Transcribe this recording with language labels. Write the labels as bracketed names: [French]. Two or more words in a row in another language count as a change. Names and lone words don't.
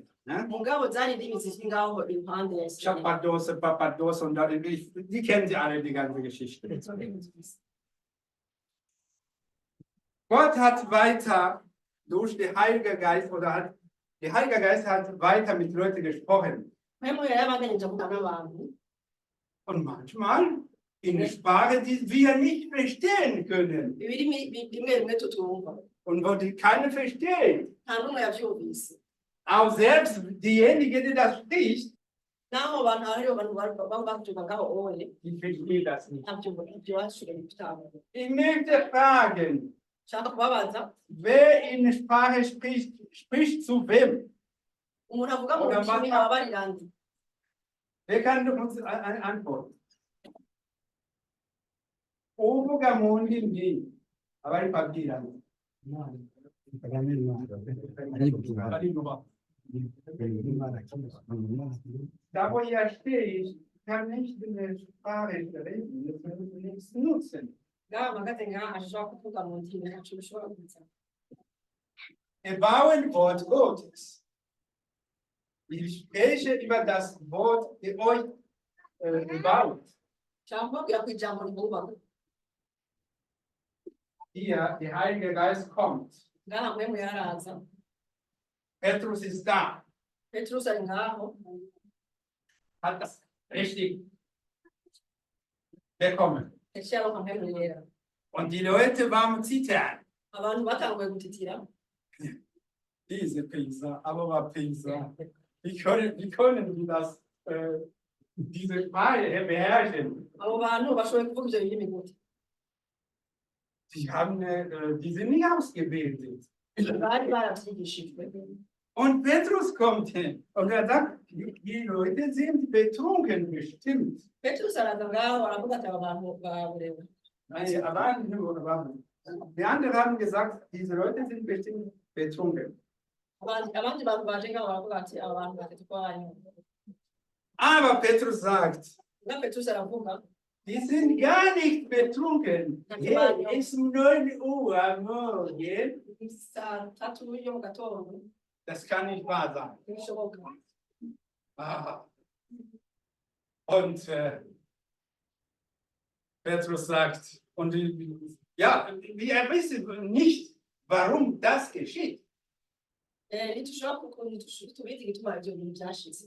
[German] Ne? [Rundi] Mugabo zari indimi zizwi ngaho impande ya Israel. [German] Chapados, Papados und dann, die kennen sie alle, die ganze Geschichte. Gott hat weiter durch den Heiligen Geist der Heilige Geist hat weiter mit Leuten gesprochen. [Rundi] Mpemu yera yabaganije avugana n'abantu. [German] Und manchmal in der Sprache, die wir nicht verstehen können. [Rundi] Ibirimi bimwe bimwe tutumva. [German] Und wo die keiner versteht. [Rundi] Nta n'umwe yavyumvise. [German] Auch selbst diejenige, die das spricht, [Rundi] Naho abantu hariho abantu baba bavyumva ngaho oye. [German] die versteht das nicht. [Rundi] Ivyo bashoboye gutanga. [German] Ich möchte fragen, [Rundi] Nshaka kubabaza [German] wer in Sprache spricht, spricht zu wem? [Rundi] umuntu avuga mu ndimi aba abarira nde? [German] Wer kann uns eine Antwort? [Rundi] Uvuga mu ndimi abari babwirana. [German] Da wo ihr steht, kann nicht in der Sprache reden, das müssen wir nichts nutzen. [Rundi] Ngaho mpagaze ngaha ashobora kuvuga mu ndimi ntaco bishobora kuza. [German] Wir bauen Wort Gottes. Ich spreche über das Wort, die euch gebaut. [Rundi] Nshaka kubabwira ko ijambo ribubaka. [German] Hier, der Heilige Geist kommt. [Rundi] Ngaha mpemu yaraza. [German] Petrus ist da, [Rundi] Petrus ari ngaho. [German] hat das richtig bekommen. [Rundi] Yaciye aronka mpemu yera. [German] Und die Leute waren zittern. [Rundi] Abantu batanguye gutitira. [German] Diese Pinsa, aber Pinsa. Wie können die das, diese Sprache beherrschen? [Rundi] Abo bantu bashoboye kuvuga ivyo birimi gute? [German] Die sind nicht ausgebildet. [Rundi] Bari baravyigishijwe. [German] Und Petrus kommt hin und er sagt, die Leute sind betrunken bestimmt. [Rundi] Petrus araza ngaho aravuga ati aba bantu baborewe. [German] Die anderen haben gesagt, diese Leute sind bestimmt betrunken. [Rundi] Abandi bantu baje ngaho baravuga ati aba bantu batatu ko banywa. [German] Aber Petrus sagt, [Rundi] Na Petrus aravuga [German] die sind gar nicht betrunken. Hey, es ist 9 Uhr am Morgen. [Rundi] saa 3 yo mu gatondo [German] Das kann nicht wahr sein. [Rundi] ntibishoboka. Ah. [German] Und Petrus sagt, und ja, wir wissen nicht, warum das geschieht. [Rundi] Ntitushobora tubizi igituma ivyo bintu vyashize.